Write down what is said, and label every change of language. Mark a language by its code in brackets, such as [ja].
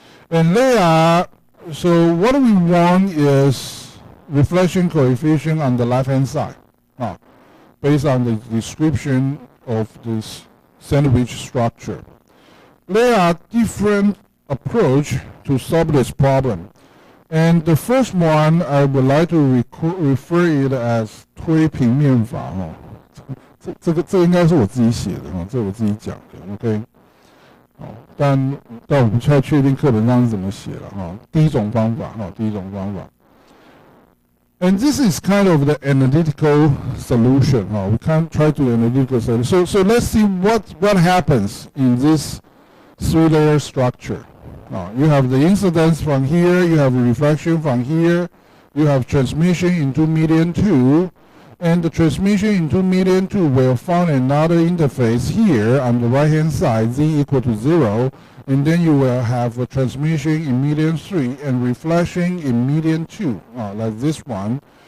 [en] And there, so what we want is reflection coefficient on the left-hand side. Based on the description of this sandwich structure. There are different approaches to solve this problem. And the first one, I would like to refer it as 推平面法哦。 [zh] 这个应该是我自己写的哦，这我自己讲的 ，OK。哦，但我不太确定课本上是怎么写了哈。第一种方法哈，第一种方法。 [en] And this is kind of the analytical solution. We can't try to analytical solution. So let's see what happens in this three-layer structure. You have the incidence from here, you have reflection from here, you have transmission into medium 2, and the transmission into medium 2 will find another interface here on the right-hand side, z equal to 0, and then you will have a transmission in medium 3 and reflection in medium 2, like this one.